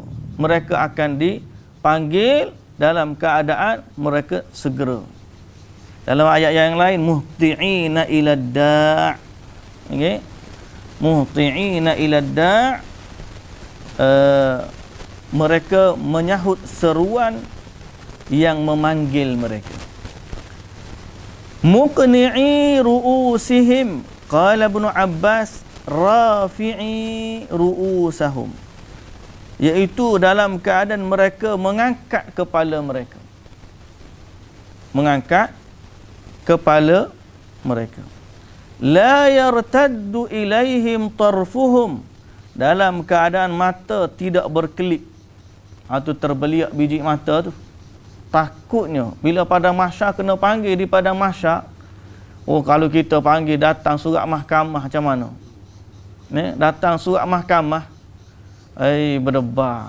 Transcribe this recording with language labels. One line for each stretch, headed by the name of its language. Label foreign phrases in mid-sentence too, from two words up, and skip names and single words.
Malay: Mereka akan dipanggil dalam keadaan mereka segera. Dalam ayat yang lain,
Arabic: مهطعين إلى الداع'. Okey. مهطعين إلى الداع'.
Malay: Mereka menyahut seruan yang memanggil mereka.
Arabic: مقنعي رؤوسهم، قال ابن عباس، رافعي رؤوسهم,
Malay: iaitu dalam keadaan mereka mengangkat kepala mereka. Mengangkat kepala mereka.
Arabic: لا يرتد إليهم طرفهم,
Malay: dalam keadaan mata tidak berkelip. Itu terbeliak biji mata tu. Takutnya bila pada mahsyar kena panggil di padang mahsyar. Kalau kita panggil datang surat mahkamah macam mana? Datang surat mahkamah, berdebar.